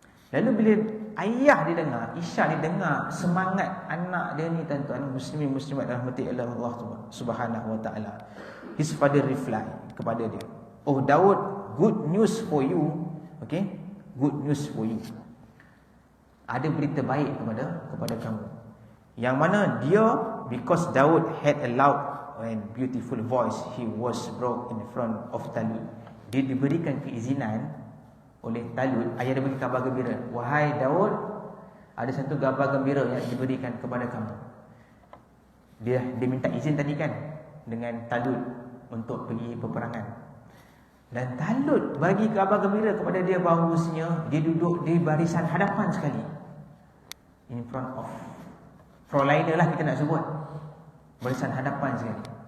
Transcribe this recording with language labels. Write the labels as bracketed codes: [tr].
[ms] Lalu bila ayah dia dengar, Isha dia dengar semangat anak dia ni tuan-tuan, muslimat rahmati Allah Subhanahu Wa Taala, [en] his father reply [ms] kepada dia, [en] "Oh Daud, good news for you." Okay, good news for you. [ms] Ada berita baik kepada kamu. Yang mana dia, [en] because Daud had a loud and beautiful voice, he was brought in front of Talut. [ms] Dia diberikan keizinan oleh Talut. Ayah dia bagi kabar gembira, "Wahai Daud, ada satu kabar gembira yang diberikan kepada kamu." Dia minta izin tadi kan dengan Talut untuk pergi peperangan. Dan Talut bagi kabar gembira kepada dia bahawasanya dia duduk di barisan hadapan sekali, [en] in front of frontliner [ms] lah kita nak sebut, barisan hadapan sekali.